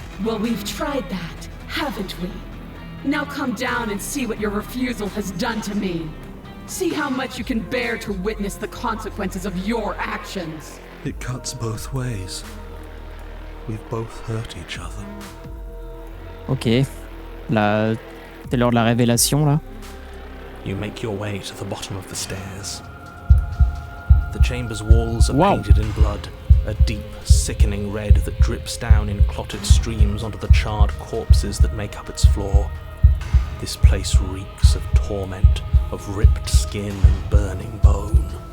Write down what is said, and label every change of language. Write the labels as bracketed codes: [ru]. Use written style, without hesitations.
[en] Well, we've tried that, haven't we? Now come down and see what your refusal has done to me. See how much you can bear to witness the consequences of your actions. It cuts both ways. We've both hurt each other. [fr] Ok. Là, c'est l'heure de la révélation, là. [en] You make your way to the bottom of the stairs. The chamber's walls are Wow. painted in blood, a deep, sickening red that drips down in clotted streams onto the charred corpses that make up its floor. This place reeks of torment, of ripped skin and burning bone.